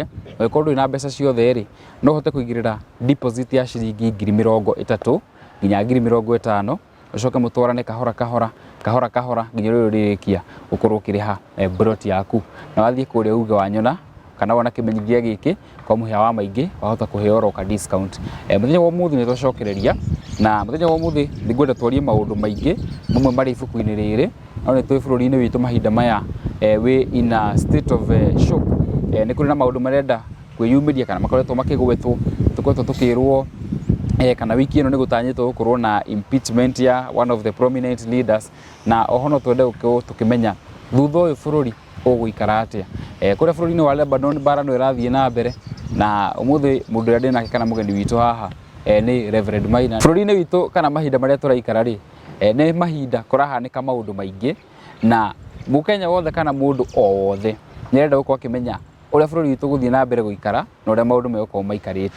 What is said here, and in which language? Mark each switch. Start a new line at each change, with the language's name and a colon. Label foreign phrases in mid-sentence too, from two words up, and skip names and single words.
Kikuyu: Ũngĩkorwo ndũrĩ na mbeca ciothe rĩ, no ũhote kũigĩrĩra deposit ya ciringi 30,000 nginya 50,000, ucoke mũtwarane kahora nginya rĩrĩa ũrĩrĩkia ũkorwo ũkĩrĩha broti yaku. Na wathiĩ kũrĩa uge wanyona kana wona kĩmenyithia gĩkĩ kwa Muhia wa Maingi wahota kũheo roka discount. Mũthenya wa ũmũthĩ nĩtwacokereria, na mũthenya wa ũmũthĩ nĩngwenda twarie maũndũ maingĩ mamwe marĩ ibuku-inĩ rĩrĩ. No nĩ twĩ bũrũri-inĩ witũ mahinda maya
English: we in a state of shock.
Kikuyu: Nĩ kũrĩ na maũndũ marenda kwĩyumĩria kana makoretwo makĩgwetwo, tũkoretwo tũkĩrwo kana wiki ĩno nĩ gũtanyĩtwo gũkorwo na impeachment ya
English: one of the prominent leaders,
Kikuyu: na oho no twende gũkorwo tũkĩmenya thutha ũyũ bũrũri ũgũikara atĩa. Kũrĩa bũrũri-inĩ wa Lebanon mbara no ĩrathiĩ na mbere, na ũmũthĩ mũndũ ũrĩa ndĩ nake kana mũgeni witũ haha nĩ Reverend Maina. Bũrũri-inĩ witũ kana mahinda marĩa tũraikara rĩ, nĩ mahinda kũrahanĩka maũndũ maingĩ, na Mũkenya wothe kana mũndũ o wothe nĩarenda gũkorwo akĩmenya ũrĩa bũrũri witũ gũthiĩ na mbere gũikara na ũrĩa maũndũ megũkorwo maikarĩte.